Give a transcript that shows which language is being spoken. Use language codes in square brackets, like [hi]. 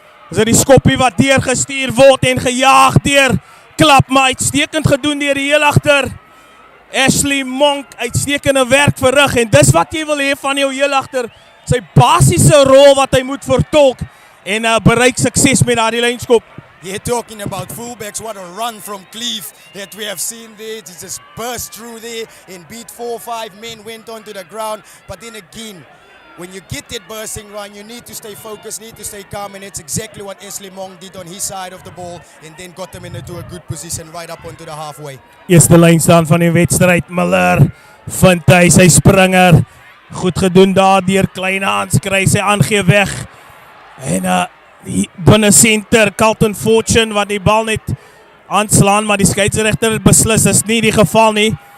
[af] Is dit die skoppie wat deurgestuur word en gejaag deur Club, maar uitstekend gedoen deur die heel agter. Ashley Monk, uitstekende werk verrig, en dis wat jy wil hê van jou heel agter. Sy basiese rol wat hy moet vertolk en bereik sukses met daardie lynskop. [en] You're talking about fullbacks, what a run from Cleve that we have seen there. It just burst through there and beat 4 or 5 men, went onto the ground. But then again, when you get that bursting run, you need to stay focused, need to stay calm, and it's exactly what Ashley Monk did on his side of the ball and then got them into a good position right up onto the halfway. [af] Eerste lyn staan van die wedstryd, Miller vind hy sy springer. Goed gedoen daar deur Kleinhans, kry sy aangee weg. En die binne center, Carlton Fortune wat die bal net aanslaan, maar die skeieregter beslis is nie die geval nie.